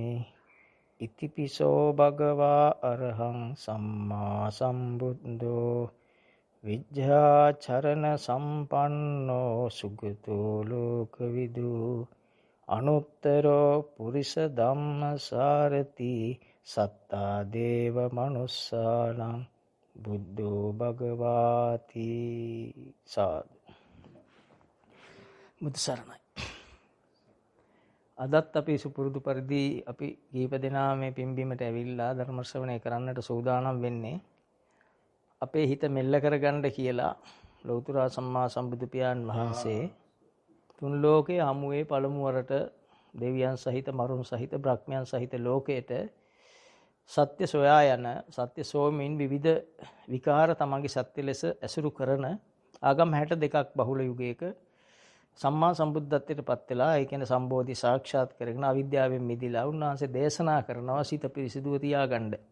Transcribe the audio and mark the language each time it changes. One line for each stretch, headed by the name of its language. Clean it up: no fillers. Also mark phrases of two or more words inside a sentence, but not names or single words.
Pali: ඉතිපිසෝ භගවා අරහං සම්මා සම්බුද්ධෝ විද්‍යාචරණ සම්පන්නෝ සුගතෝ ලෝකවිදු අනුත්තරෝ පුරිස ධම්මසාරති සත්තා දේව මනුස්සානං බුද්ධෝ භගවාති.
Sinhala: සාදු. බුදු සරණයි. අදත් අපි සුපුරුදු පරිදි අපි කීප දෙනා මේ පින්බීමට ඇවිල්ලා ධර්ම ශ්‍රවණය කරන්නට සූදානම් වෙන්නේ අපේ හිත මෙල්ල කරගන්න කියලා ලෞතර සම්මා සම්බුදු පියාණන් වහන්සේ තුන් ලෝකයේ හමුවේ පළමු වරට දෙවියන් සහිත මරුන් සහිත බ්‍රහ්මයන් සහිත ලෝකයට සත්‍ය සොයා යන සත්‍ය සෝමින් විවිධ විකාර තමන්ගේ සත්‍ය ලෙස ඇසුරු කරන ආගම් 62ක් බහුල යුගයක සම්මා සම්බුද්ධත්වයට පත් වෙලා ඒ කියන්නේ සම්බෝධි සාක්ෂාත් කරගෙන අවිද්‍යාවෙන් මිදිලා උන්වහන්සේ දේශනා කරනවා සිත පිරිසිදුව තියාගන්න.